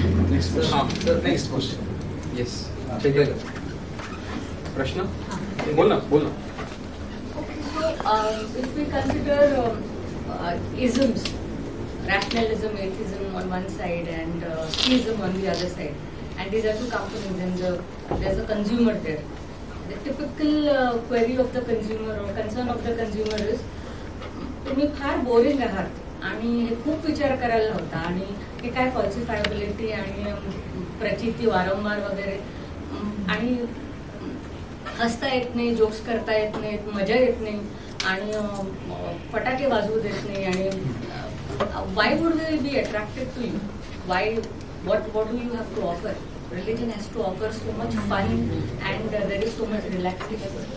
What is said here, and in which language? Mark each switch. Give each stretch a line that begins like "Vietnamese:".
English: Next question. The next question. Yes. Take it.
Marathi: Prashna? Bolna.
English: Okay, so if we consider isms, rationalism, atheism on one side and theism on the other side, and these are two companies and there's a consumer there. The typical query of the consumer or concern of the consumer is
Marathi: तुम्ही फार boring आहात आणि हे खूप विचार करायला होता आणि हे काय फॉल्सिफायबिलिटी आणि प्रचिती वारंवार वगैरे आणि हसता येत नाही, जोक्स करता येत नाहीत, मजा येत नाही आणि फटाके वाजवू देत नाही आणि
English: why would we be attracted to you? Why? What do you have to offer? Religion has to offer so much fun and there is so much relaxation.